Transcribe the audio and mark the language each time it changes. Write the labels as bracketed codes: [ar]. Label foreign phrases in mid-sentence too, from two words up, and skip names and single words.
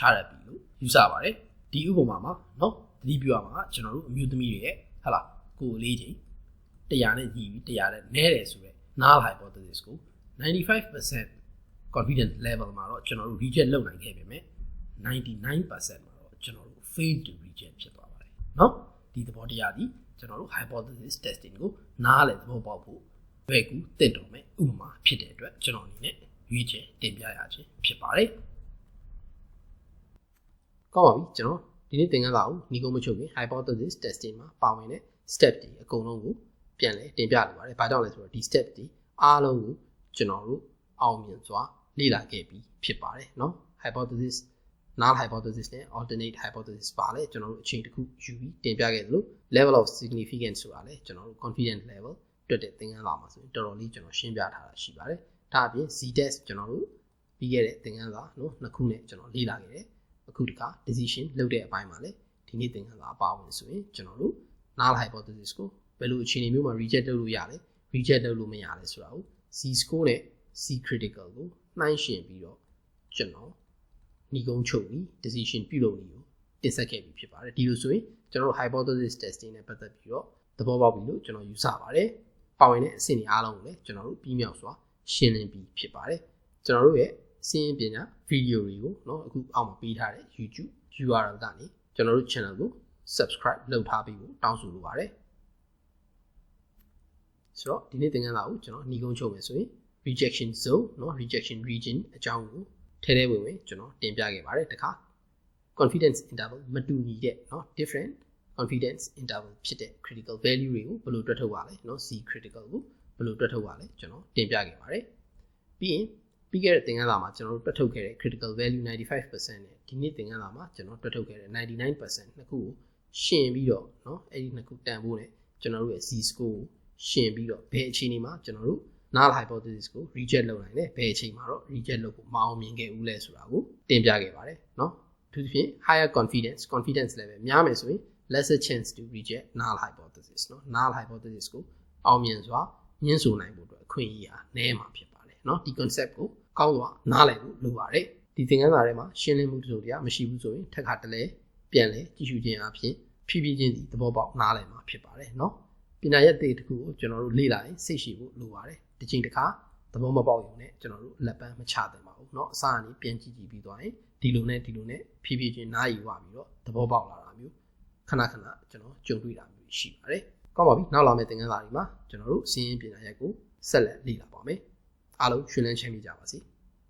[my] ရပြီလို့ယူဆပါတယ်ဒီဥပမာမှာเนาะသတိပြုရမှာကျွန်တော်တို့အမျိုးသမီးတွေရဲ့ဟလားကိုယ်လေးချိန်100နဲ့ညီပြီး100နဲ့နည်းတယ်ဆိုတော့ [en] null hypothesis [my] ကို [en] 95% confidence level [my] မှာတော့ကျွန်တော်တို့ reject လုပ်နိုင်ခဲ့ပေမဲ့ 99% မှာတော့ကျွန်တော်တို့ [en] fail to reject [my] ဖြစ်သွားပါတယ်เนาะဒီသဘောတရားဒီကျွန်တော်တို့ [en] hypothesis testing [my] ကိုနားလည်သဘောပေါက်ဖို့ဘယ်ကူတင့်တော်မဲ့ဥပမာဖြစ်တဲ့အတွက်ကျွန်တော်အနေနဲ့ရွေးချယ်တင်ပြရခြင်းဖြစ်ပါတယ် ကောင်းပါပြီကျွန်တော်ဒီနေ့သင်ခန်းစာကိုညီကုန်းမချုပ်ခင် [en] hypothesis testing [my] မှာပါဝင်တဲ့ step တွေအကုန်လုံးကိုပြန်လည်တင်ပြလိုပါတယ်။ဘာကြောင့်လဲဆိုတော့ဒီ step တွေအားလုံးကိုကျွန်တော်တို့အောင်မြင်စွာလေ့လာခဲ့ပြီးဖြစ်ပါတယ်เนาะ [en] hypothesis null hypothesis [my] နဲ့ [en] alternate hypothesis [my] ပါလဲကျွန်တော်တို့အချိန်တစ် ခုယူပြီးတင်ပြခဲ့သလို [en] level of significance [my] ဆိုတာလဲကျွန်တော်တို့ [en] confidence level [my] တွက်တဲ့သင်ခန်းစာမှာဆိုရင်တော်တော်လေးကျွန်တော်ရှင်းပြထားတာရှိပါတယ်။ဒါအပြင် [en] Z test [my] ကျွန်တော်တို့ပြီးခဲ့တဲ့သင်ခန်းစာเนาะ နှစ်ခုနဲ့ကျွန်တော်လေ့လာခဲ့တယ်။အခုတခါ decision လုပ်တဲ့အပိုင်းမှာလဲဒီနေ့သင်ခန်းစာအပါဝင်ဆိုရင်ကျွန်တော်တို့ [en] null hypothesis [my] ကိုဘယ်လိုအခြေအနေမျိုး မှာ reject လုပ်လို့ရလဲ reject လုပ်လို့မရလဲဆိုတာကို [en] Z score [my] နဲ့ [en] C critical [my] ကိုနှိုင်းယှဉ်ပြီးတော့ကျွန်တော်ညီကုန်းချုပ်ပြီး decision ပြုလုပ်နည်းကိုတင်ဆက်ခဲ့ပြီးဖြစ်ပါတယ်ဒီလိုဆိုရင်ကျွန်တော်တို့ [en] hypothesis testing [my] နဲ့ပတ်သက်ပြီးတော့သဘောပေါက်ပြီလို့ကျွန်တော်ယူဆပါတယ်ပါဝင်တဲ့အဆင့်တွေအားလုံးကိုလည်းကျွန်တော်တို့ပြီးမြောက်စွာရှင်းလင်းပြီးဖြစ်ပါတယ်ကျွန်တော်တို့ရဲ့စီးရင်ပညာဗီဒီယိုတွေကိုเนาะအခုအောက်မှာပေးထားတဲ့ [en] YouTube URL [my] ကနေကျွန်တော်တို့ channel ကို subscribe လုပ်ထားပြီးဖို့တောင်းဆိုလိုပါတယ် ဆိုတော့ဒီနေ့သင်ခန်းစာကိုကျွန်တော်ညီကုန်းချုပ်မယ်ဆိုရင် [en] rejection zone [my] เนาะ [en] rejection region [my] အကြောင်းကိုထဲထဲဝင်ကျွန်တော်တင်ပြခဲ့ပါတယ်တခါ [en] confidence interval [my] မတူညီတဲ့เนาะ [en] different confidence interval [my] ဖြစ်တဲ့ [en] critical value [my] တွေကိုဘယ်လိုတွက်ထုတ်ရလဲเนาะ [en] C critical [my] ကိုဘယ်လိုတွက်ထုတ်ရလဲကျွန်တော်တင်ပြခဲ့ပါတယ်ပြီးရင်ပြီးခဲ့တဲ့သင်ခန်းစာမှာကျွန်တော်တို့တွက်ထုတ်ခဲ့ တဲ့ [en] critical value 95% [my] နဲ့ဒီနေ့သင်ခန်းစာမှာကျွန်တော်တွက်ထုတ်ခဲ့တဲ့ 99% နှစ်ခုကိုရှင်းပြီးတော့เนาะအဲ့ဒီနှစ်ခုတန်ဖို့နဲ့ကျွန်တော်တို့ရဲ့ [en] Z score [my] ကိုရှင်းပြီးတော့ဘယ်အခြေအနေမှာကျွန်တော်တို့ [en] null hypothesis [my] ကို reject လုပ်နိုင်တယ်ဘယ်အချိန်မှာတော့ reject လုပ်ဖို့မအောင်မြင်ခဲ့ဘူးလဲဆိုတာကိုတင်ပြခဲ့ပါတယ်เนาะအထူးသဖြင့် [en] higher confidence level [my] များမယ်ဆိုရင် [en] lesser chance to reject null hypothesis [my] เนาะ [en] null hypothesis [my] ကိုအောင်မြင်စွာညှင်းဆိုနိုင်ဖို့အတွက် အခွင့်အရေးဟာနည်းမှာဖြစ်ပါတယ်เนาะဒီ concept ကိုကောင်းစွာနားလည်ဖို့လိုပါတယ်ဒီသင်ခန်းစာထဲမှာရှင်းလင်းမှုတစုံတရာမရှိဘူးဆိုရင် ထပ်ခါတလဲပြန်လဲကြည့်ရှုခြင်းအပြင်ဖြည်းဖြည်းချင်းစီသဘောပေါက်နားလည်မှာဖြစ်ပါတယ်เนาะပညာရပ်တစ်ခုကိုကျွန်တော်တို့လေ့လာရင်စိတ်ရှိဖို့လိုပါတယ်တစ်ချိန်တစ်ခါသဘောမပေါက်ရုံနဲ့ကျွန်တော်တို့လက်ပန်းမချသင့်ပါဘူးเนาะအစအနေပြန်ကြည့်ပြီးသွားရင်ဒီလိုနဲ့ဖြည်းဖြည်းချင်းနားယူဝပြီးတော့သဘောပေါက်လာတာမျိုးခဏကျွန်တော်ကြုံတွေ့တာမျိုးရှိပါတယ်ကောင်းပါပြီနောက်လာမယ့်သင်ခန်းစာတွေမှာကျွန်တော်တို့စီးရင်ပညာရပ်ကိုဆက်လက်လေ့လာပါမယ်အားလုံးရှင်လန်းချမ်းမြေ့ကြပါစေ